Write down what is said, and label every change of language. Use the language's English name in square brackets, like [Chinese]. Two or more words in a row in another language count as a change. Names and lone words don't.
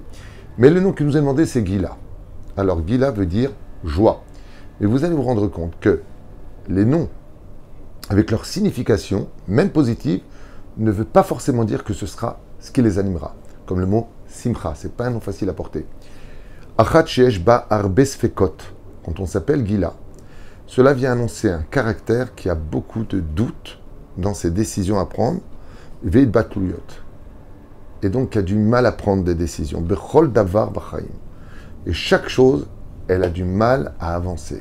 [French] Mais le nom qui nous est demandé, c'est Gila. Alors Gila veut dire joie. Et vous allez vous rendre compte que les noms, avec leur signification, même positive, ne veut pas forcément dire que ce sera ce qui les animera. Comme le mot Simcha, c'est pas un nom facile à porter. [Hebrew] אחת שש וארבע ספקות. [French] Quand on s'appelle Gila, cela vient annoncer un caractère qui a beaucoup de doutes dans ses décisions à prendre, [Hebrew] ועד בתלויות. [French] Et donc qui a du mal à prendre des décisions. [Hebrew] בכל דבר בחיים. [French] Et chaque chose, elle a du mal à avancer.